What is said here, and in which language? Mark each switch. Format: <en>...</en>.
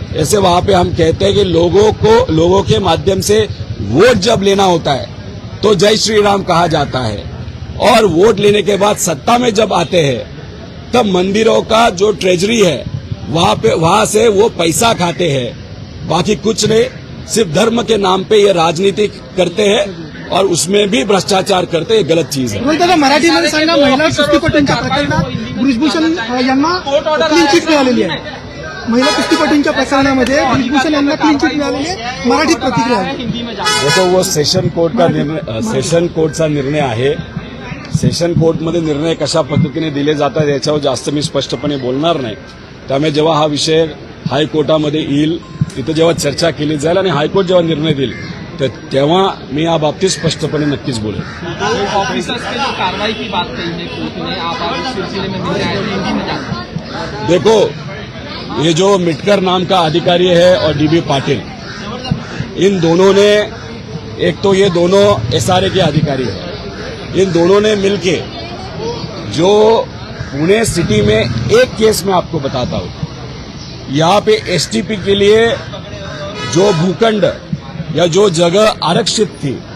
<hi>ऐसे वहां पे हम कहते हैं कि लोगों के माध्यम से वोट जब लेना होता है तो जय श्री राम कहा जाता है, और वोट लेने के बाद सत्ता में जब आते हैं तब मंदिरों का जो ट्रेजरी है वहां से वो पैसा खाते हैं, बाकी कुछ नहीं। सिर्फ धर्म के नाम पे ये राजनीति करते हैं और उसमें भी भ्रष्टाचार करते हैं, गलत चीज है।</hi> <mr>दादा, मराठीमध्ये सांगा, महिला कुस्तीपटूंच्या प्रकरणात ब्रिजभूषण यांना क्लीन चिट मिळालेली आहे। महिला कुस्तीपटूंच्या प्रकरणामध्ये ब्रिजभूषण यांना क्लीन चिट मिळालेली आहे। मराठीत प्रतिक्रिया आहे। देखो वो सेशन कोर्टचा निर्णय आहे। सेशन कोर्टमध्ये निर्णय कशा पद्धतीने दिले जातात याच्यावर जास्त मी स्पष्टपणे बोलणार नाही। त्यामुळे जेव्हा हा विषय हायकोर्टामध्ये येईल तिथे जेव्हा चर्चा केली जाईल आणि हायकोर्ट जेव्हा निर्णय देईल तर तेव्हा मी या बाबतीत स्पष्टपणे नक्कीच बोलेन।</mr> <hi>ऑफिसर्स की जो कार्रवाई की बात कही है कोर्ट ने, आप आज सिलसिले में मिलने आए थे, हिंदी में जानते। देखो ये जो मिटकर नाम का अधिकारी है और डीबी पाटिल, इन दोनों ने, एक तो ये दोनों एसआरए के अधिकारी हैं, इन दोनों ने मिलके जो पुणे सिटी में एक केस में आपको बताता हूं, यहाँ पे एसटीपी के लिए जो भूखंड या जो जगह आरक्षित थी</hi>